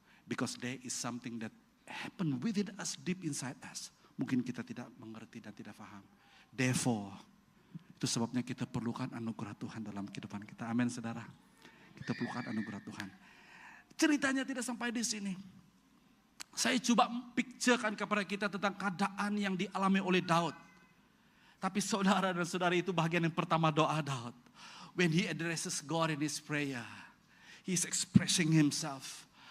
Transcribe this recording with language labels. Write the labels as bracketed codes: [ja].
[en] Because there is something that happened within us, deep inside us. [ms] Mungkin kita tidak mengerti dan tidak paham. Therefore, itu sebabnya kita perlukan anugerah Tuhan dalam kehidupan kita. Amin saudara. Kita perlukan anugerah Tuhan. Ceritanya tidak sampai di sini. Saya coba picturekan kepada kita tentang keadaan yang dialami oleh Daud. Tapi saudara dan saudari, itu bagian yang pertama doa Daud. [en] When he addresses God in his prayer, he's expressing himself.